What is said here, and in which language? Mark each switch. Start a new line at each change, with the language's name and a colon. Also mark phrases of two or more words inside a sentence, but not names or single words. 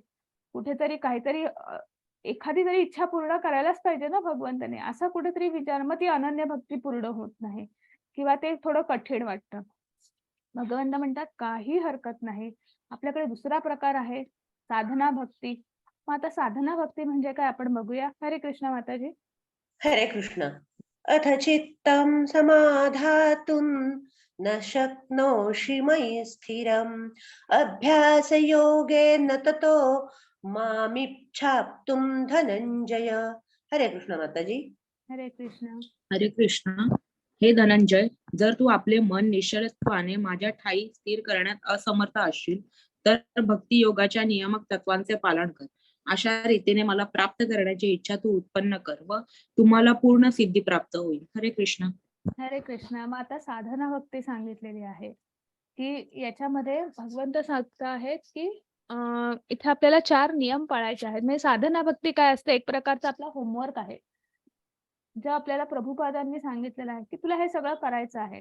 Marathi: कुठेतरी काहीतरी एखादी तरी इच्छा पूर्ण करायलाच पाहिजे ना भगवंताने. असा कुठेतरी विचार, मग ती अनन्य भक्ती पूर्ण होत नाही किंवा ते थोडं कठीण वाटतं. भगवंत म्हणतात, काही हरकत नाही. आपल्याकडे दुसरा प्रकार आहे, साधना भक्ती. मग आता साधना भक्ती म्हणजे काय आपण बघूया. हरे कृष्ण माताजी. हरे कृष्ण.
Sanskrit: अथ चित्तं समाधातुं न शक्नोषि मयि स्थिरम् अभ्यासयोगेन ततो मामिच्छाप्तुं धनंजय.
Marathi: हरे कृष्ण माताजी. हरे कृष्ण. हरे कृष्ण. हे धनंजय, जर तू आपले मन निश्चलत्वाने माझ्या ठायी स्थिर करण्यात असमर्थ असशील तर भक्ती योगाच्या नियामक तत्वांचे पालन कर. अशा रीतीने मला प्राप्त करण्याची इच्छा तू उत्पन्न कर व तुम्हाला पूर्ण सिद्धी प्राप्त होईल. हरे कृष्ण. हरे कृष्ण. मग आता साधना भक्ती सांगितलेली आहे, की याच्यामध्ये भगवंत सांगत आहेत, की इथे आपल्याला 4 नियम पाळायचे आहेत. म्हणजे साधना भक्ती काय असते? एक प्रकारचा आपला होमवर्क आहे. जे आपल्याला प्रभुपादांनी सांगितलेलं आहे, की तुला हे सगळं करायचं आहे.